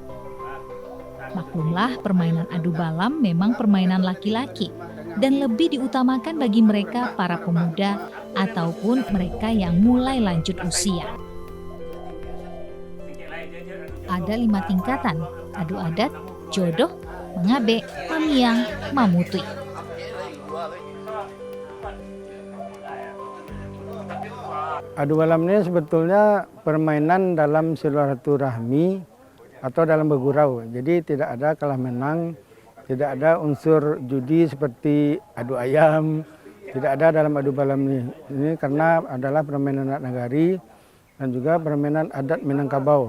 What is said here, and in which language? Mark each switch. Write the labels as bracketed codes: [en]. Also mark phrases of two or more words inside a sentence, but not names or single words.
[id] Maklumlah, permainan adu balam memang permainan laki-laki dan lebih diutamakan bagi mereka para pemuda ataupun mereka yang mulai lanjut usia. Ada 5 tingkatan, adu adat, jodoh, mengabe, mamiang, mamutui. Adu balam ini sebetulnya permainan dalam silaturahmi atau dalam bergurau. Jadi tidak ada kalah menang, Tidak ada unsur judi seperti adu ayam, tidak ada dalam adu balam ini. Ini karena adalah permainan adat nagari dan juga permainan adat Minangkabau.